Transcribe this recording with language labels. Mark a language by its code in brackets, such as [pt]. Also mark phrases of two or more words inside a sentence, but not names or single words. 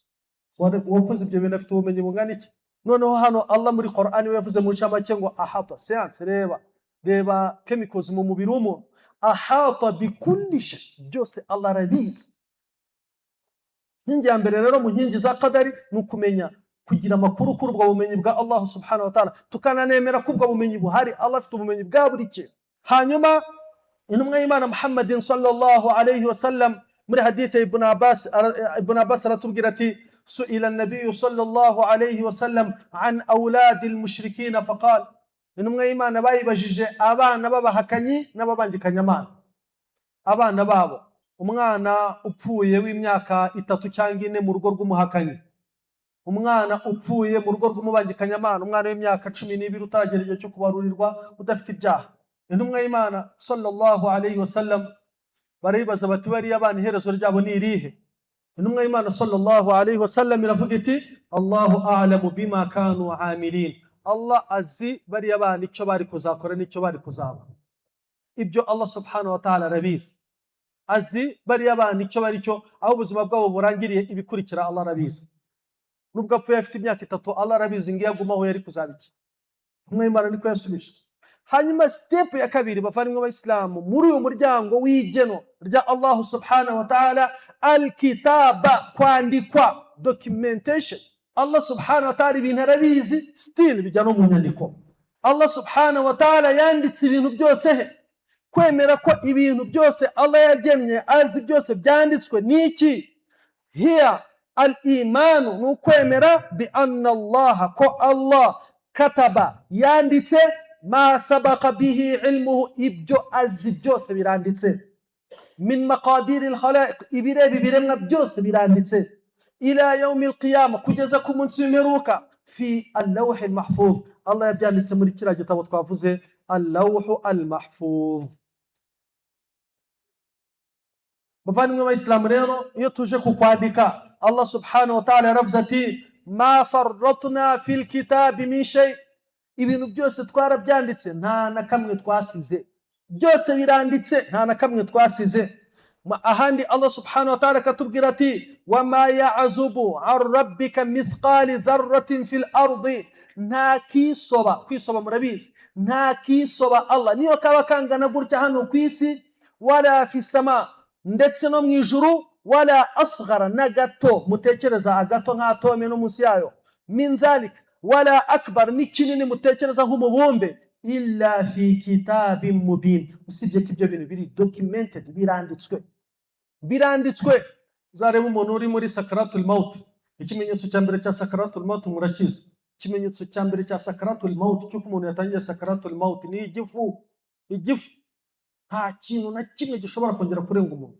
[rw] Wakoze ibyo bintu afite ubumenyi bungana iki? Noneho hano Allah muri Qur'an yavuze mu ncamake ngo ahata, science, reba chemicals mu mubiri w'umuntu, [ar] أحاط بكل شيء, [rw] byose Allah arabizi. Inkingi ya mbere rero mu nkingi za qadari ni ukumenya, kugira amakuru kuri ubwo bumenyi bwa Allah [ar] سبحانه وتعالى, [rw] tukananemera ko ubwo bumenyi buhari. Allah afite ubumenyi bwa buri kintu. Hanyuma intumwa y'Imana Muhammadin [ar] صلى الله عليه وسلم [rw] muri hadith Ibn Abbas aratubwira [ar] ati سئل النبي صلى الله عليه وسلم عن أولاد المشركين فقال, [rw] intumwa y'Imana bayibajije abana b'abahakanyi n'ababangikanyamana, abana babo, umwana upfuye w'imyaka 3 cyangwa 4 mu rugo rw'umuhakanyi, umwana upfuye mu rugo rw'umubangikanyamana, umwana w'imyaka 12 utaragera igihe cyo kubarurirwa, udafite ibyaha. Intumwa y'Imana [ar] صلى الله عليه وسلم [rw] baribaza bati bariya abana iherezo ryabo ni irihe? Intumwa y'Imana [ar] صلى الله عليه وسلم [rw] iravuga iti [ar] الله أعلم بما كانوا عاملين, [rw] Allah azi bariya abana icyo bari kuzakora n'icyo bari kuzaba. Ibyo Allah [ar] سبحانه وتعالى [rw] arabizi, azi bariya abana icyo bari cyo, aho ubuzima bwabo burangiriye ibikurikira Allah arabizi. Nubwo apfuye afite imyaka 3 Allah arabizi ngiye agumaho yari kuzaba iki. Intumwa y'Imana niko yasubije. Hanyuma step ya kabiri bavandimwe b'Abayisilamu muri uyu muryango w'igeno rya Allah [ar] سبحانه وتعالى, [rw] al-kitaba, kwandikwa, documentation. Allah [ar] سبحانه وتعالى [rw] ibintu arabizi, still bijya no mu nyandiko. Allah [ar] سبحانه وتعالى [rw] yanditse ibintu byose he, kwemera ko ibintu byose Allah yagennye azi byose byanditswe niki? Here al-imanu, nukwemera [ar] بأن الله, [rw] ko Allah kataba, yanditse [ar] ما سبق به علمه, [rw] ibyo azi byose biranditse. [ar] من مقادير الخلائق, [rw] ibireba ibiremwa byose biranditse. [ar] إلى يوم القيامة, [rw] kugeza ku munsi w'imperuka. [ar] في اللوح المحفوظ, [rw] Allah yabyanditse muri kiriya gitabo twavuze, [ar] اللوح المحفوظ. [rw] Bavandimwe b'Abayisilamu rero, iyo tuje kukwandika, Allah [ar] سبحانه وتعالى [rw] yaravuze ati [ar] ما فرطنا في الكتاب من شيء, [rw] ibintu byose twarabyanditse nta na kamwe twasize, byose biranditse nta na kamwe twasize. Ahandi Allah [ar] سبحانه وتعالى [rw] katubwira ati [ar] وما يعزب عن ربك مثقال ذرة في الأرض, [rw] nta kisoba, kwisoba murabizi, nta kisoba Allah niyo kaba kangana gutya hano ku isi, [ar] ولا في السماء, [rw] ndetse no mu ijuru, [ar] ولا أصغر, [rw] na gato, mutekereza agato nk'atome no munsi yayo, [ar] من ذلك ولا أكبر, [rw] ni kinini mutekereza nk'umubumbe, [ar] إلا في كتاب مبين, [rw] usibye ko ibyo bintu biri documented, biranditswe. Uzareba umuntu uri muri [ar] سكرات الموت, [rw] ikimenyetso cya mbere cya [ar] سكرات الموت [rw] murakizi, ikimenyetso cya mbere cya [ar] سكرات الموت [rw] cy'uko umuntu yatangiye [ar] سكرات الموت [rw] ni igifu. Nta kintu na kimwe gishobora kongera kurenga umuntu.